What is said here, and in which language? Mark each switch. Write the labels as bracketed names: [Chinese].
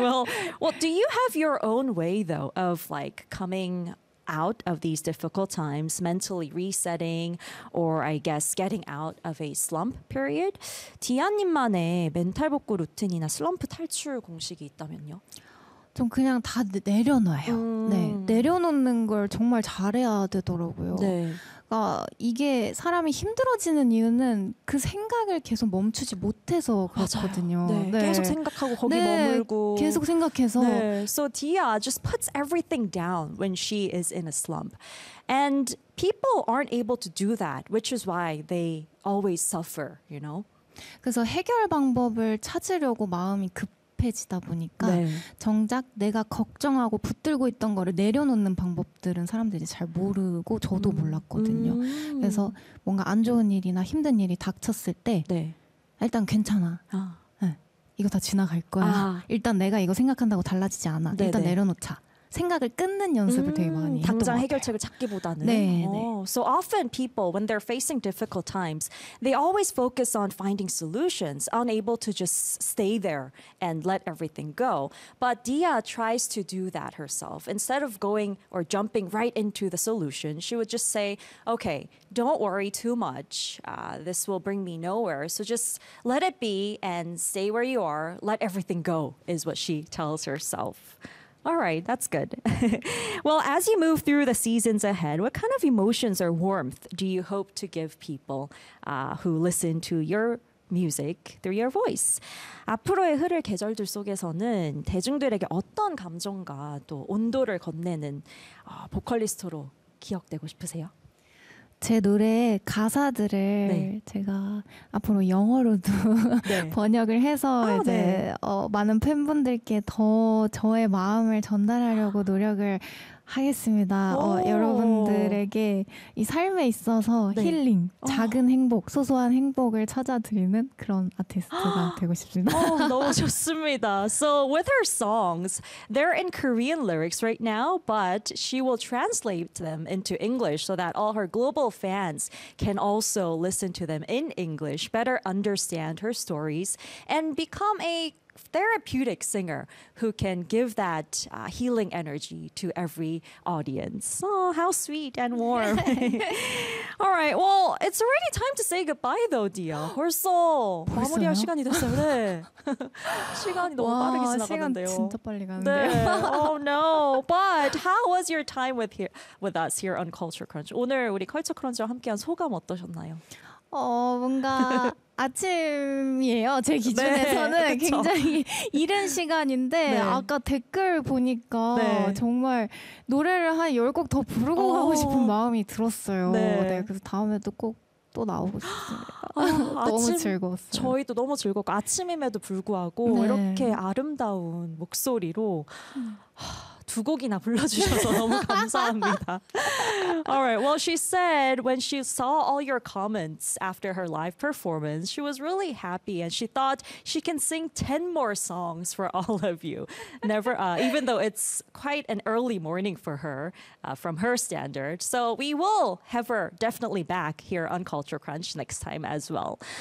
[English] Well, do you have your own way, though, of like coming out of these difficult times, mentally resetting, or I guess getting out of a slump period? [Korean] 디아님만의 멘탈 복구 루틴이나 슬럼프 탈출 공식이 있다면요? 좀 그냥 다 내려놔요. 네, 내려놓는 걸 정말 잘해야 되더라고요. 네. 그러니까 이게 사람이 힘들어지는 이유는 그 생각을 계속 멈추지 못해서 그렇거든요. 네. 네. 계속 생각하고 거기 네. 머물고 계속 생각해서 [English] 네. So Tia just puts everything down when she is in a slump. And people aren't able to do that, which is why they always suffer, you know? [Korean] 그래서 해결 방법을 찾으려고 마음이 급해지다 보니까 네. 정작 내가 걱정하고 붙들고 있던 거를 내려놓는 방법들은 사람들이 잘 모르고 저도 몰랐거든요. 그래서 뭔가 안 좋은 일이나 힘든 일이 닥쳤을 때 네. 일단 괜찮아. 아. 네. 이거 다 지나갈 거야. 아. 일단 내가 이거 생각한다고 달라지지 않아. 네네. 일단 내려놓자. 생각을 끊는 연습을 되게 많이 했던 당장 해결책을 찾기보다는 네, 네. [English] So often people when they're facing difficult times, they always focus on finding solutions, unable to just stay there and let everything go. But Dia tries to do that herself. Instead of going or jumping right into the solution, she would just say, "Okay, don't worry too much. This will bring me nowhere. So just let it be and stay where you are. Let everything go," is what she tells herself. All right, that's good. Well, as you move through the seasons ahead, what kind of emotions or warmth do you hope to give people who listen to your music through your voice? [Korean] 앞으로의 흐를 계절들 속에서는 대중들에게 어떤 감정과 또 온도를 건네는 보컬리스트로 기억되고 싶으세요? 제 노래의 가사들을 네. 제가 앞으로 영어로도 네. 번역을 해서 아, 이제 네. 많은 팬분들께 더 저의 마음을 전달하려고 노력을 하겠습니다. 여러분들에게 이 삶에 있어서 네. 힐링, 작은 행복, 소소한 행복을 찾아드리는 그런 아티스트가 되고 싶습니다. 너무 좋습니다. [English] So with her songs, they're in Korean lyrics right now, but she will translate them into English so that all her global fans can also listen to them in English, better understand her stories, and become a therapeutic singer who can give that healing energy to every audience. Oh, how sweet and warm. All right. Well, it's already time to say goodbye though, Dia. [Korean] 벌써 마무리할 시간이 됐어요. 네. 시간이 너무 빠르게 지나갔는데요. 시간 진짜 빨리 가는데요. [English] 네. Oh no. But how was your time with us here on Culture Crunch? [Korean] 오늘 우리 Culture Crunch와 함께한 소감 어떠셨나요? 뭔가 아침이에요. 제 기준에서는 네, 굉장히 이른 시간인데 네. 아까 댓글 보니까 네. 정말 노래를 한 10곡 더 부르고 가고 싶은 마음이 들었어요. 네. 네, 그래서 다음에도 꼭 또 나오고 싶습니다. 너무 아침, 즐거웠어요. 저희도 너무 즐거웠고 아침임에도 불구하고 네. 이렇게 아름다운 목소리로 두 곡이나 불러주셔서 너무 감사합니다. [English] All right. Well, she said when she saw all your comments after her live performance, she was really happy and she thought she can sing 10 more songs for all of you. Never, even though it's quite an early morning for her, from her standard. So we will have her definitely back here on Culture Crunch next time as well.